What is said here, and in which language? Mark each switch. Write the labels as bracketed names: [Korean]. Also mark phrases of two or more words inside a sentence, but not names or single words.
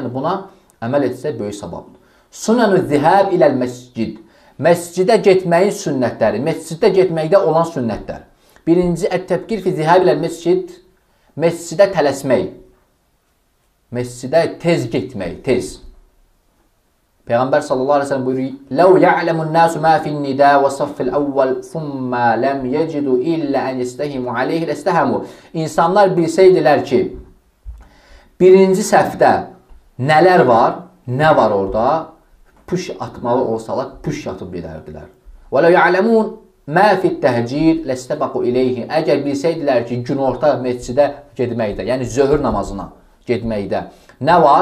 [Azerbaijani] Yəni buna əməl etsə böyük savabdır. [Arabic] سنن الذهاب إلى المسجد. [Azerbaijani] Məscidə getməyin sünnətləri, məsciddə getməkdə olan sünnətlər. Birinci, [Arabic] التبكير في الذهاب إلى المسجد, [Azerbaijani] məscidə tələsmək. Məscidə tez getmək, tez. [Arabic] Peyğəmbər صلى الله عليه وسلم buyuruyor, "لو يعلم الناس ما في النداء والصف الأول ثم لم يجدوا إلا أن يستهموا عليه لاستهموا." [Azerbaijani] İnsanlar bilsəydilər ki, birinci səfdə nələr var, nə var orada, puş atmalı olsalar, puş atıb gedərdilər. [Arabic] ولو يعلمون ما في التهجير لاستبقوا إليه. [Azerbaijani] Əgər bilsəydilər ki, günorta məscidə getməkdə, yəni zöhr namazına getməkdə nə var?